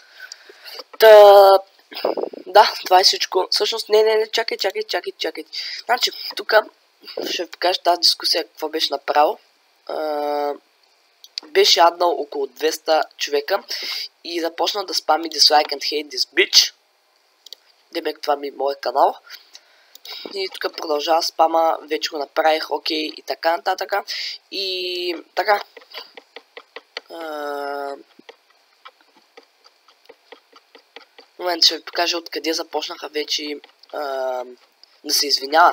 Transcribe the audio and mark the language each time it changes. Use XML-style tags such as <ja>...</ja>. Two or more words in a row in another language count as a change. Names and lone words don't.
<bg>Да, това е всичко. Всъщност, не, чакайте. Значи, тук ще ви покажа тази дискусия, какво беше направил. Беше аднал около 200 човека и започна да спами</bg> <en>dislike and hate this bitch.</en> <bg>Демек, това ми е моят канал. И тук продължава спама, вече го направих, окей, и така нататък. И така. В момента ще ви покажа откъде започнаха вече да се извинява.</bg>